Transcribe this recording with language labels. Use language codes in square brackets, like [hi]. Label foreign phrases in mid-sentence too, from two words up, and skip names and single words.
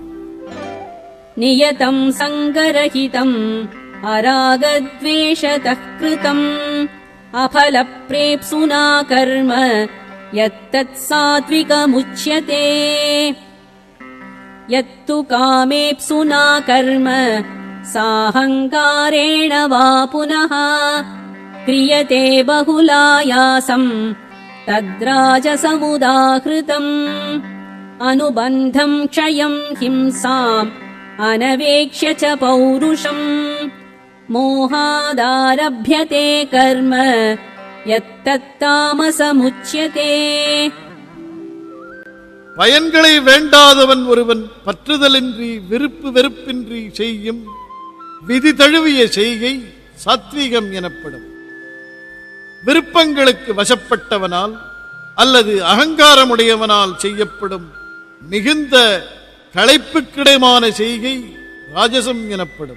[sa] नियतं सङ्गरहितम् अरागद्वेषतः कृतम् अफलप्रेप्सुना कर्म यत्तत् सात्त्विकमुच्यते यत्तु कामेप्सुना कर्म साहङ्कारेण वा पुनः क्रियते बहुलायासम् तद्राजसमुदाहृतम् अनुबन्धम् क्षयम् हिंसाम् अनवेक्ष्य च पौरुषम् मोहादारभ्यते कर्म यत्तत्तामसमुच्यते. [ta] பயன்களை வேண்டாதவன் ஒருவன் பற்றுதலின்றி விருப்பு வெறுப்பின்றி செய்யும் விதி தழுவிய செய்கை சாத்வீகம் எனப்படும். விருப்பங்களுக்கு வசப்பட்டவனால் அல்லது அகங்காரமுடையவனால் செய்யப்படும் மிகுந்த களைப்புக்கிடமான செய்கை ராஜசம் எனப்படும்.